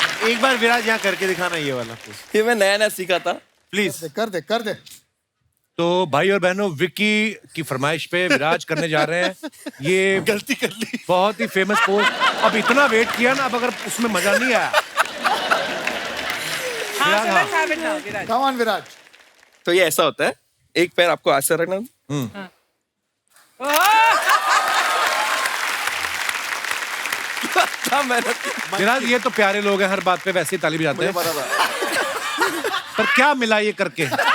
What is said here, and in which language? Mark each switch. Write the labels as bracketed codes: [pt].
[hi] एक बार विराज यहाँ करके दिखाना ये वाला ये मैं नया सीखा था। प्लीज। कर दे। तो भाई और बहनों, विक्की की फरमाइश पे विराज करने जा रहे हैं। ये गलती कर ली। बहुत ही फेमस पोज। अब इतना वेट किया ना, अब अगर उसमें मजा नहीं आया। [en] हाँ, so let's have it now, Viraj. Come on, Viraj. [hi] तो ये ऐसा होता है, एक पैर आपको ऐसे रखना, क्या मेहनत। विराज, ये तो प्यारे लोग हैं, हर बात पे वैसे ही ताली बजाते हैं। पर क्या मिला ये करके?